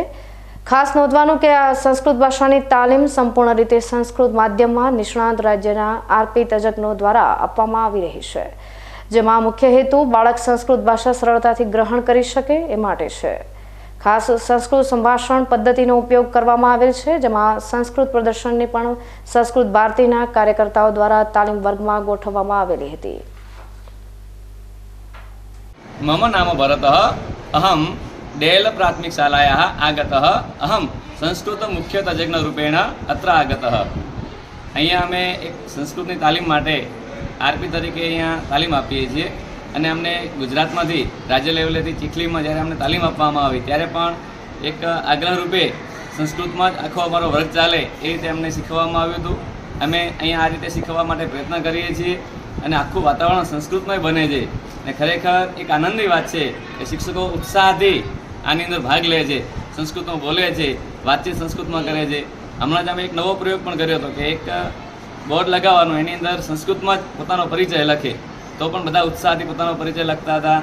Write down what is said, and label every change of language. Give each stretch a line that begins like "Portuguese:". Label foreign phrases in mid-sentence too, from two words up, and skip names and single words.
Gujarati: ખાસ નોંધવાનું કે આ સંસ્કૃત ભાષાની તાલીમ સંપૂર્ણ રીતે સંસ્કૃત માધ્યમમાં નિષ્ણાત રાજ્યના આરપી તજજ્ઞો દ્વારા આપવામાં આવી રહી છે, જેમાં મુખ્ય હેતુ બાળક સંસ્કૃત ભાષા સરળતાથી ગ્રહણ કરી શકે એ માટે છે। ખાસ સંસ્કૃત સંભાષણ પદ્ધતિનો ઉપયોગ કરવામાં આવેલ છે, જેમાં સંસ્કૃત પ્રદર્શનની પણ સંસ્કૃત ભારતીના કાર્યકર્તાઓ દ્વારા તાલીમ વર્ગમાં ગોઠવવામાં આવેલી હતી।
Sanskrit: मम नाम भरतः अहम डेल प्राथमिक शालायाः आगतः अहम संस्कृत मुख्य तज्ञ रूपेण अत्र आगतः।
Gujarati: અહીંયા અમે એક સંસ્કૃતની તાલીમ માટે આરપી તરીકે અહીંયા તાલીમ આપીએ છીએ અને અમને ગુજરાતમાંથી રાજ્ય લેવલેથી ચિખલીમાં જ્યારે અમને તાલીમ આપવામાં આવી ત્યારે પણ એક આગ્રહ રૂપે સંસ્કૃતમાં જ આખો અમારો વર્ગ ચાલે એ રીતે અમને શીખવવામાં આવ્યું હતું। અમે અહીંયા આ રીતે શીખવવા માટે પ્રયત્ન કરીએ છીએ અને આખું વાતાવરણ સંસ્કૃતમય બને છે અને ખરેખર એક આનંદની વાત છે કે શિક્ષકો ઉત્સાહથી આની અંદર ભાગ લે છે, સંસ્કૃતમાં બોલે છે, વાતચીત સંસ્કૃતમાં કરે છે। હમણાં જ અમે એક નવો પ્રયોગ પણ કર્યો હતો કે એક બોર્ડ લગાવવાનો, એની અંદર સંસ્કૃતમાં જ પોતાનો પરિચય લખે, તો પણ બધા ઉત્સાહથી પોતાનો પરિચય લખતા હતા।